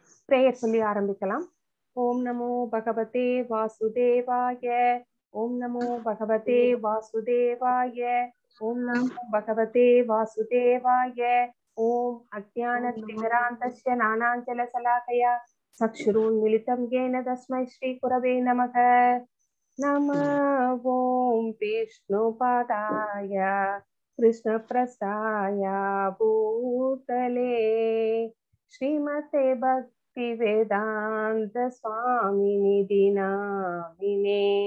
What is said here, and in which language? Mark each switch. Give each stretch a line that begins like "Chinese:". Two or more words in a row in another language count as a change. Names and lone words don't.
Tamil: பிரேயர் சொல்லி ஆரம்பிக்கலாம்.
Sanskrit: ॐ नमो भगवते वासुदेवाय. ॐ नमो भगवते वासुदेवाय. ॐ नमो भगवते वासुदेवाय. ॐ अज्ञानतिमिरान्धस्य ज्ञानाञ्जनशलाकया चक्षुरुन्मीलितम् येन तस्मै श्रीगुरवे नमः. नमः ओं विष्णुपादाय कृष्णप्रसाय भूतले श्रीमते भक्तिवेदांत स्वामिनिधि नामिने.